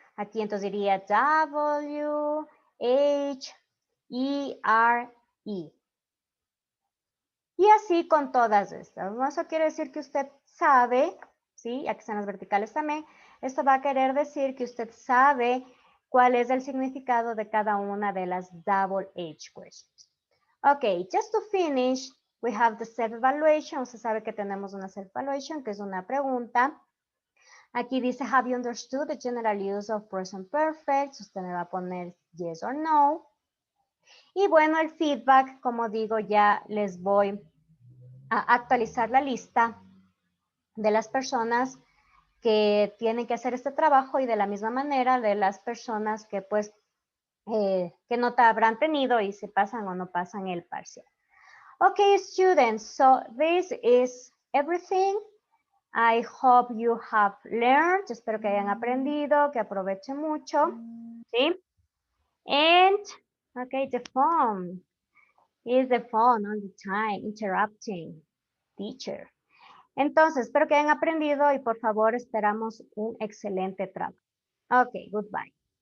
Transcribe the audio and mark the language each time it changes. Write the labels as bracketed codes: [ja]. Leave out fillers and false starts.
[es] Aquí entonces diría W, H, E, R, E. Y así con todas estas, ¿no? Eso quiere decir que usted sabe, ¿sí? Aquí están las verticales también. Esto va a querer decir que usted sabe cuál es el significado de cada una de las double H questions. [en] Ok, just to finish, we have the self-evaluation. [es] Usted sabe que tenemos una self-evaluation, que es una pregunta. Aquí dice, [en] have you understood the general use of present perfect? [es] Usted me va a poner [en] yes or no. [es] Y bueno, el feedback, como digo, ya les voy a actualizar la lista de las personas que tienen que hacer este trabajo y de la misma manera de las personas que pues qué nota habrán tenido y si pasan o no pasan el parcial. [en] Okay, students, so this is everything. I hope you have learned. [es] Espero que hayan aprendido, que aprovechen mucho. ¿Sí? [en] And, okay, the phone. Is the phone all the time interrupting teacher. [es] Entonces, espero que hayan aprendido y por favor esperamos un excelente trabajo. [en] Ok, goodbye.